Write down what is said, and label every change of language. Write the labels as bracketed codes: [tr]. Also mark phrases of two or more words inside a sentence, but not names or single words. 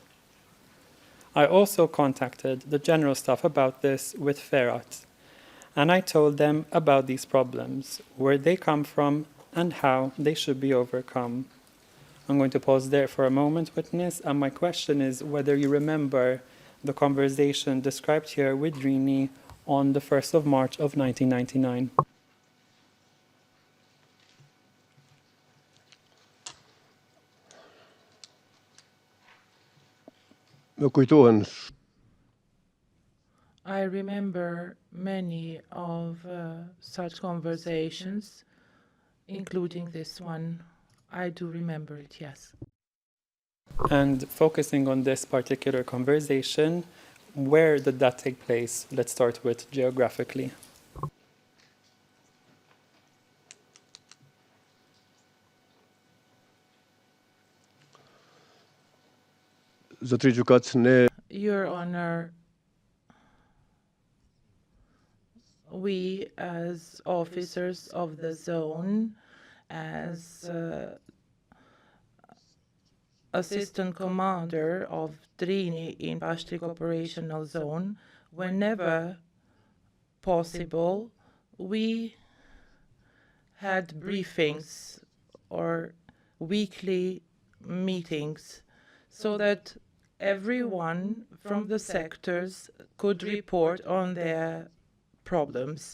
[en] I also contacted the General Staff about this with Ferhat, and I told them about these problems, where they come from, and how they should be overcome. I'm going to pause there for a moment, witness, and my question is whether you remember the conversation described here with Drini on the 1st of March of 1999. [sq] Më kujtohen [en] I remember many of such conversations, including this one. I do remember it, yes. And focusing on this particular conversation, where did that take place? Let's start with geographically. [sq] zotëri gjykat ne [en] Your Honor, we as officers of the zone, as assistant commander of Trini in Pashtik operational zone, whenever possible, we had briefings or weekly meetings so that everyone from the sectors could report on their problems.